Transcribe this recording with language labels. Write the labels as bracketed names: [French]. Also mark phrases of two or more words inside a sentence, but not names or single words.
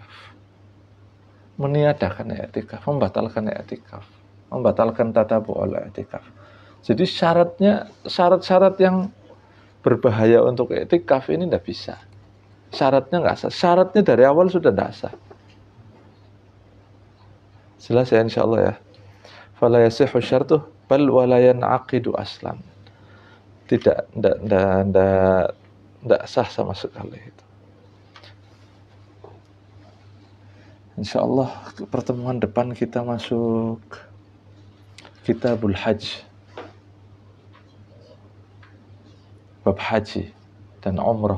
[Indonesian] Meniadakan i'tikaf, membatalkan i'tikaf, membatalkan tatabu oleh i'tikaf. Jadi syarat-syarat yang berbahaya untuk i'tikaf ini tidak bisa. Syaratnya nggak sah. Syaratnya dari awal sudah tidak sah. Jelas ya insyaallah ya. [Arabic] فلا يصح شرطه بل ولا ينعقد أصلا. [Indonesian] Tidak sah sama sekali itu. Insyaallah pertemuan depan kita masuk Kitabul Hajj. Bab haji dan umrah.